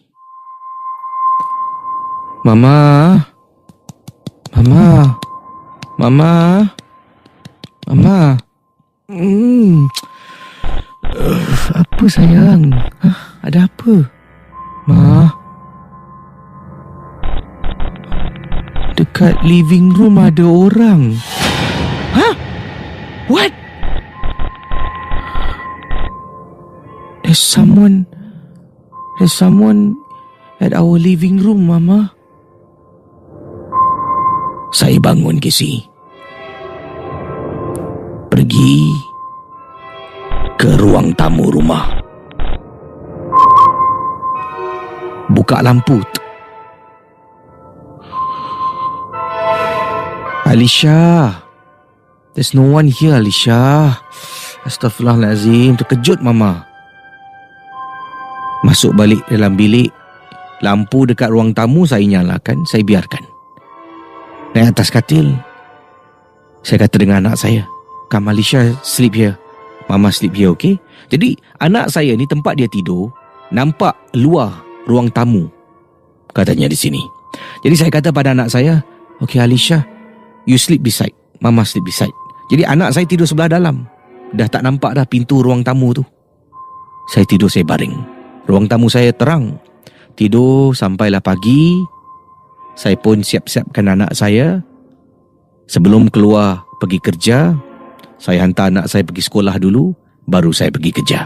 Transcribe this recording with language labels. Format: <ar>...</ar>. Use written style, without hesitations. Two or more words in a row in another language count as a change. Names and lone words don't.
<ms>Mama. Apa sayang? Ada apa? Ma. Dekat</ms> <en>living room</en> <ms>ada orang.</ms> <en>What? There's someone at our living room, Mama.</en> <ms>Saya bangun, Casey. Pergi ke ruang tamu rumah. Buka lampu. Alisha. There's no one here, Alisha. Astaghfirullahalazim. Terkejut Mama. Masuk balik dalam bilik. Lampu dekat ruang tamu saya nyalakan. Saya biarkan. Naik atas katil. Saya kata dengan anak saya,</ms> <en>"Come Alisha, sleep here. Mama sleep here, okay?"</en> <ms>Jadi anak saya ni tempat dia tidur nampak luar ruang tamu, katanya di sini. Jadi saya kata pada anak saya, "Okay Alisha,</ms> <en>you sleep beside. Mama sleep beside."</en> <ms>Jadi anak saya tidur sebelah dalam. Dah tak nampak dah pintu ruang tamu tu. Saya tidur, saya baring. Ruang tamu saya terang. Tidur sampailah pagi. Saya pun siap-siapkan anak saya. Sebelum keluar pergi kerja, saya hantar anak saya pergi sekolah dulu, baru saya pergi kerja.</ms>